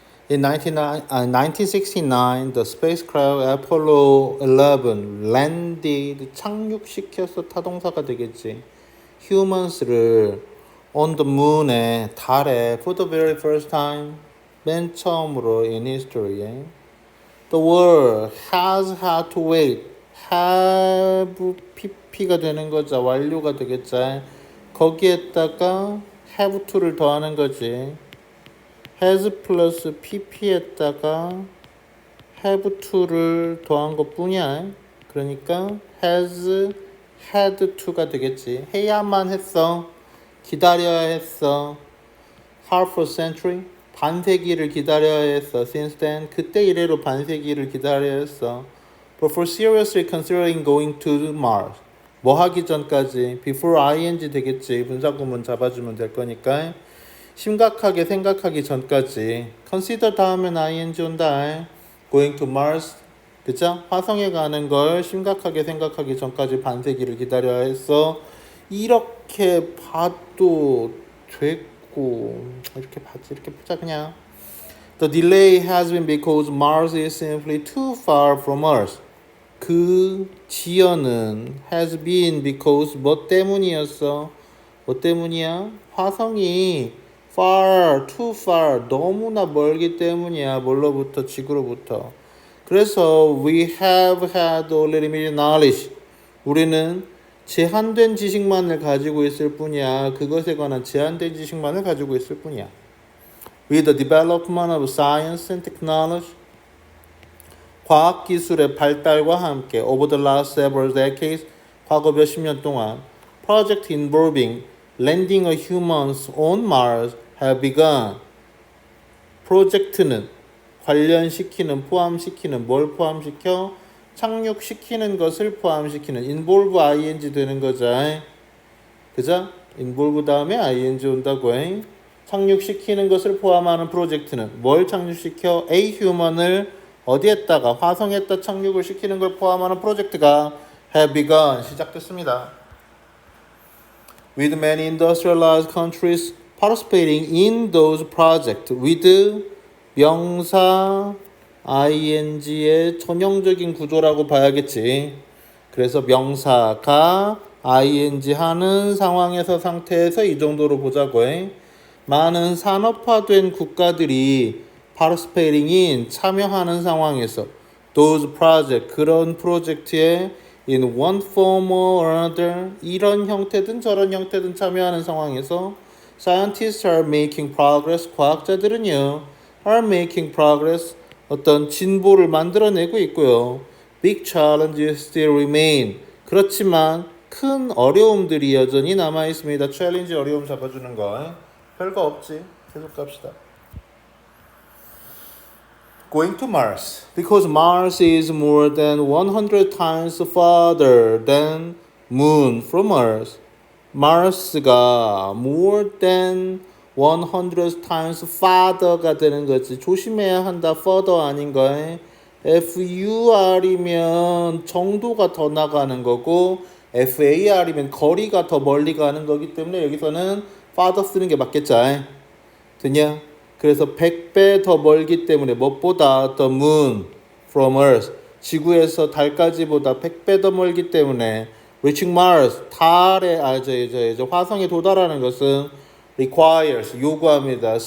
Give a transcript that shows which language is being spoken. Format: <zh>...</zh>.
<en>In 1969, the spacecraft Apollo 11 landed,</en> <ko>착륙시켜서 타동사가 되겠지.</ko> <en>humans를 on the moon에,</en> <ko>달에,</ko> <en>for the very first time,</en> <ko>맨 처음으로</ko> <en>in history. The world has had to wait.</en> <ko>have pp가 되는 거죠. 완료가 되겠죠. 거기에다가 have to를 더하는 거지. has 플러스 pp에다가 have to를 더한 것 뿐이야. 그러니까 has had to가 되겠지. 해야만 했어. 기다려야 했어.</ko> <en>half a century.</en> <ko>반세기를 기다려야 했어.</ko> <en>Since then.</en> <ko>그때 이래로 반세기를 기다려야 했어.</ko> <en>But for seriously considering going to Mars.</en> <ko>뭐 하기 전까지.</ko> <en>Before ing</en> <ko>되겠지. 분사구문 잡아주면 될 거니까. 심각하게 생각하기 전까지. Consider 다음엔 ing 온다.</ko> <en>Going to Mars.</en> <ko>그죠? 화성에 가는 걸 심각하게 생각하기 전까지 반세기를 기다려야 했어. 이렇게 봐도 됐고, 이렇게 보자 그냥.</ko> <en>The delay has been because Mars is simply too far from Earth.</en> <ko>그 지연은</ko> <en>has been because</en> <ko>뭐 때문이었어? 뭐 때문이야? 화성이 far,</ko> <en>too far,</en> <ko>너무나 멀기 때문이야. 뭘로부터? 지구로부터. 그래서</ko> <en>we have had only limited knowledge.</en> <ko>우리는 제한된 지식만을 가지고 있을 뿐이야. 그것에 관한 제한된 지식만을 가지고 있을 뿐이야.</ko> <en>With the development of science and technology,</en> <ko>과학기술의 발달과 함께</ko> <en>over the last several decades,</en> <ko>과거 몇십 년 동안</ko> <en>project involving landing of humans on Mars have begun.</en> <ko>프로젝트는 관련시키는, 포함시키는, 뭘 포함시켜? 착륙시키는 것을 포함시키는. involve ing 되는 거죠. 그죠? involve 다음에 ing 온다고. 착륙시키는 것을 포함하는 프로젝트는 뭘 착륙시켜? A human을 어디에다가? 화성에다 착륙을 시키는 걸 포함하는 프로젝트가</ko> <en>have begun.</en> <ko>시작됐습니다.</ko> <en>With many industrialized countries participating in those projects with</en> <ko>명사 ing의 전형적인 구조라고 봐야겠지. 그래서 명사가 ing 하는 상황에서 상태에서 이 정도로 보자고. 많은 산업화된 국가들이</ko> <en>participating in</en> <ko>참여하는 상황에서</ko> <en>those project</en> <ko>그런 프로젝트에</ko> <en>in one form or another</en> <ko>이런 형태든 저런 형태든 참여하는 상황에서</ko> <en>scientists are making progress</en> <ko>과학자들은요</ko> <en>are making progress</en> <ko>어떤 진보를 만들어내고 있고요.</ko> <en>big challenges still remain</en> <ko>그렇지만 큰 어려움들이 여전히 남아 있습니다. challenge 어려움 잡아주는 거 별거 없지. 계속 갑시다.</ko> <en>Going to Mars because Mars is more than 100 times farther than Moon from Earth. Mars가 more than 100 times farther가</en> <ko>되는 거지. 조심해야 한다. further 아닌가? FUR이면 정도가 더 나가는 거고 FAR이면 거리가 더 멀리 가는 거기 때문에 여기서는 farther 쓰는 게 맞겠죠. 되냐? 그래서 100배 더 멀기 때문에 무엇보다</ko> <en>the moon from earth</en> <ko>지구에서 달까지보다 100배 더 멀기 때문에</ko> <en>reaching Mars</en> <ko>달에 화성에 도달하는 것은 requires 요구합니다.</ko>